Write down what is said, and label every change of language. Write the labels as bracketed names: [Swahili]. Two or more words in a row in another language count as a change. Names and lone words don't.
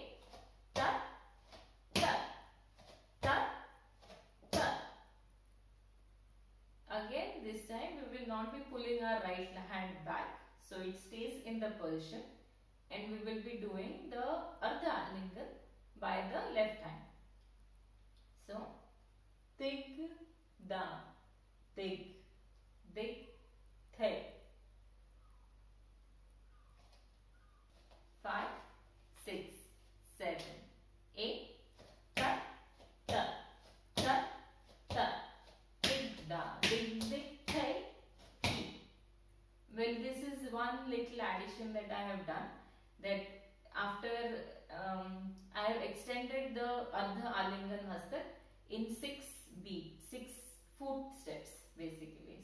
[English] Ta, ta, ta, ta. Again, this time we will not be pulling our right hand back, so it stays in the position, and we will be doing the Ardha Alingan by the left hand. So, dig, da, dig, thay. 5, 6, 7, 8. Ta, ta, ta, ta. Dig, da, dig, thay. Well, this is one little addition that I have done, that after I have extended the Ardha Alingan Hastak in 6 footsteps basically.